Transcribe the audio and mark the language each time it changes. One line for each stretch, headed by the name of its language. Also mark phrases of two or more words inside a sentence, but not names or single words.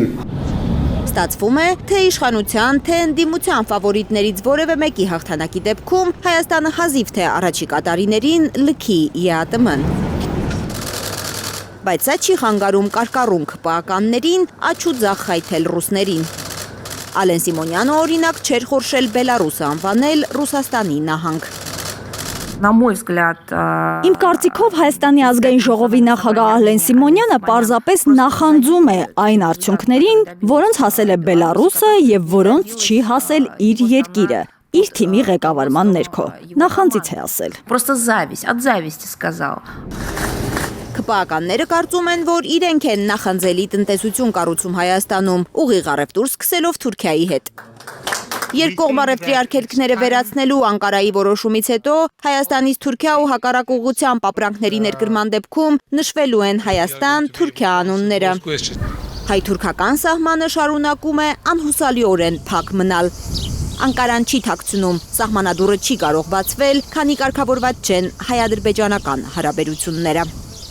Armenian: Ստացվում է, թե իշխանության, թե ընդդիմության ֆավորիտներից որևէ մեկի հաղթանակի դեպքում Հայաստանը հազիվ թե առաջիկա տարիներին լքի ԵԱՏՄ-ն։ Բայց սա չի խանգարում կարկառունք ՊԱԿ-ներին աչ ու ձախ խայթել ռուսներին։ Ալեն Սիմոնյանը օրինակ չէր խորշել Բելարուսը անվանել Ռուսաստանի նահանգ։
Russian: На мой взгляд,
Armenian: Իմ կարծիքով Հայաստանի ազգային ժողովի նախագահ Ալեն Սիմոնյանը պարզապես նախանձում է այն արդյունքներին, որոնց հասել է Բելարուսը եւ որոնց չի հասել իր երկիրը, իր թիմի ղեկավարման ներքո։ Նախանձից է ասել։
Russian: просто зависть, от зависти сказал.
Armenian: ԿՊԱ-ականները կարծում են, որ իրենք են նախանձելի տնտեսություն կառուցում Հայաստանում, ուղիղ առևտուր սկսելով Թուրքիայի հետ։ Երկկողմ առևտրի արգելքները վերացնելու Անկարայի որոշումից հետո Հայաստանից Թուրքիա ու հակառակ ուղղությամբ ապրանքների ներկրման դեպքում նշվելու են Հայաստան-Թուրքիա անունները։ Հայ-թուրքական սահմանը շարունակում է անհուսալիորեն փակ մնալ։ Անկարան չի թաքցնում, սահմանադուռը չի կարող բացվել, քանի կարգավորված չեն հայ-ադրբեջանական հարաբերությունները։